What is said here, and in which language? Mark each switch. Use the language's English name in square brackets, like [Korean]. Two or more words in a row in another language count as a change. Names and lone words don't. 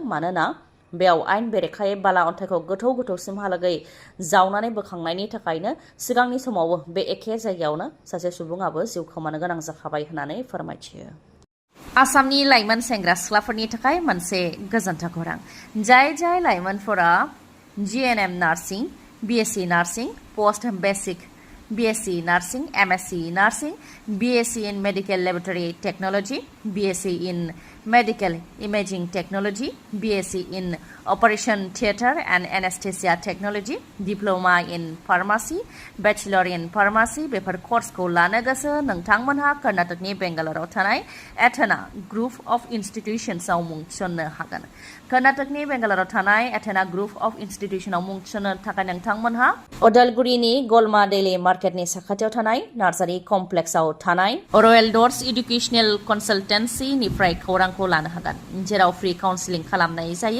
[Bodo] मानोना बेयाव आयेन बेरेखायै बाला अन्थाइखौ गोथौसिमहालागै जावनानै बोखांनायनि थाखायनो सिगांनि समावबो बे एखे जायगायावनो सासे सुबुङाबो जिउ खोमानो गोनां जाखाबाय होननानै फोरमायथियो। आसामनि लाइमोन सेंग्रा सिख्लाफोरनि थाखाय मोनसे गोजोनथाव खौरां। जाय लाइमोनफोरा [English] GNM nursing BSc nursing post basic BSc nursing MSc nursing BSc in medical laboratory technology BSc in medical imaging technology BSc in operation theatre and anaesthesia technology diploma in pharmacy bachelor in pharmacy [Bodo] बेफोर कर्सखौ लानो गोसो नोंथांमोनहा कर्नाटकनि बेंगालराव थानाय एथेना ग्रुप अफ इन्स्टिट्यूशन्सआव मुं थिसननो हागोन। कर्नाटकनि बेंगालराव थानाय एथेना ग्रुप अफ इन्स्टिट्यूशनआव मुं थिसननो थाखाय नोंथांमोनहा उदालगुरिनि गलमा डेली मार्केटनि साखाथियाव थानाय नार्सारि कमप्लेक्सआव थानाय रयेल डर्स एडुकेशनेल कनसाल्टेन्सीनिफ्राय खौरांखौ लानो हागोन जेराव [English] free counselling [Bodo] खालामनाय जायो।